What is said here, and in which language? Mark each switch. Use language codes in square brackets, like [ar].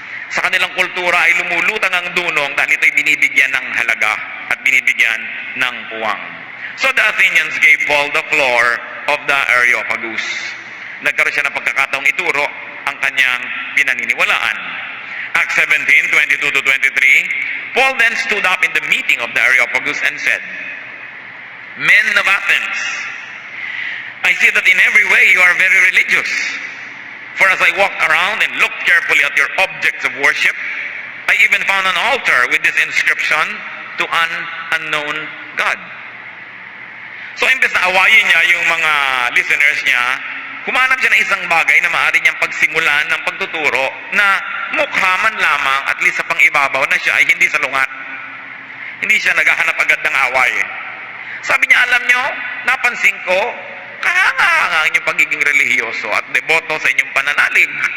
[tl] Sa kanilang kultura ay lumulutang ang dunong dahil ito'y binibigyan ng halaga at binibigyan ng puwang. [en] So the Athenians gave Paul the floor of the Areopagus. [tl] Nagkaroon siya ng pagkakataong ituro ang kanyang pinaniniwalaan. [en] Acts 17:22-23, Paul then stood up in the meeting of the Areopagus and said, "Men of Athens, I see that in every way you are very religious. For as I walked around and looked carefully at your objects of worship, I even found an altar with this inscription, to an unknown God." [tl] So imbes na awayin niya yung mga listeners niya, humanap siya ng isang bagay na maaari niyang pagsimulan ng pagtuturo na mukha man lamang at least sa pangibabaw na siya ay hindi salungat. Hindi siya naghahanap agad ng away. Sabi niya, alam niyo, napansin ko, kahanga-hanga ang inyong pagiging relihiyoso at deboto sa inyong pananalig.